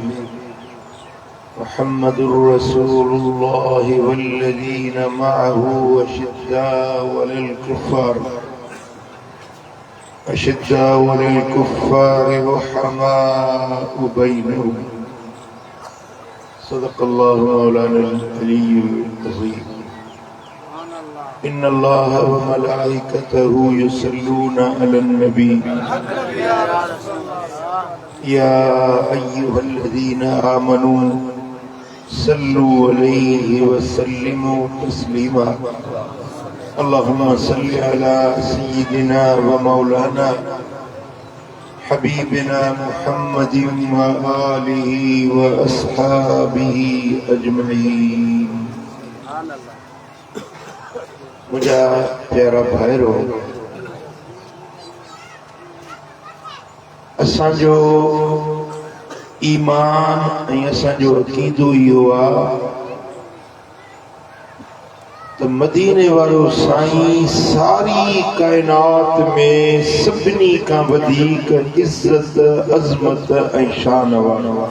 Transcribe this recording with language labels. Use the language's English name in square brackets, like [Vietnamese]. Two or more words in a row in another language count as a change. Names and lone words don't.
[Arabic] محمد رسول الله والذين معه أشداء على الكفار رحماء بينهم. صدق الله مولانا العلي العظيم. إن الله وملائكته يصلون على النبي يا أيها الذين آمنوا صلوا عليه وسلموا تسليما. اللهم صل على سيدنا ومولانا حبيبنا محمد وآله وأصحابه أجمعين. [Sindhi] मुझा प्यारा भाइरो, असांजो ईमान ऐं असांजो अक़ीदो इहो आहे त मदीने वारो साईं सारी कायनात में सभिनी खां वधीक इज़्ज़त अज़मत ऐं शान वारो आहे।